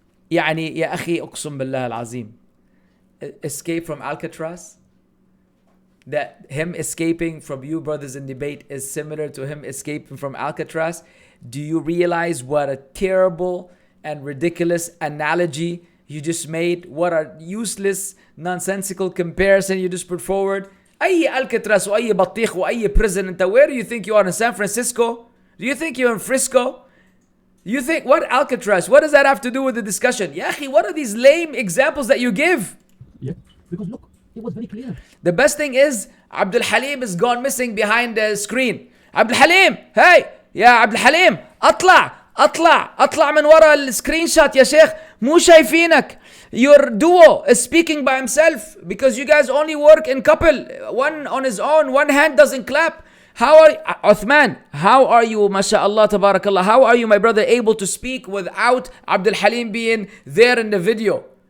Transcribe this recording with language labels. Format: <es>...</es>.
<ar>يعني يا أخي أقسم بالله العظيم,</ar> <en>escape from Alcatraz, that him escaping from you brothers in debate is similar to him escaping from Alcatraz. Do you realize what a terrible and ridiculous analogy you just made? What a useless, nonsensical comparison you just put forward.</en> <ar>أي Alcatraz وأي بطيخ وأي prison.</ar> <en>Where do you think you are, in San Francisco? Do you think you're in Frisco? You think, what Alcatraz? What does that have to do with the discussion? Ya akhi, what are these lame examples that you give? Yeah, because look, it was very clear. The best thing is, Abdul Halim is gone missing behind the screen.</en> <ar>Abdul Halim, hey, يا Abdul Halim, أطلع من ورا السكرين شوت يا شيخ, مو شايفينك.</ar> <en>Your duo is speaking by himself because you guys only work in couple. One on his own, one hand doesn't clap. How are Osman? How are you, mashallah, tabarakallah? How are you, my brother, able to speak without Abdul Halim being there in the video?</en>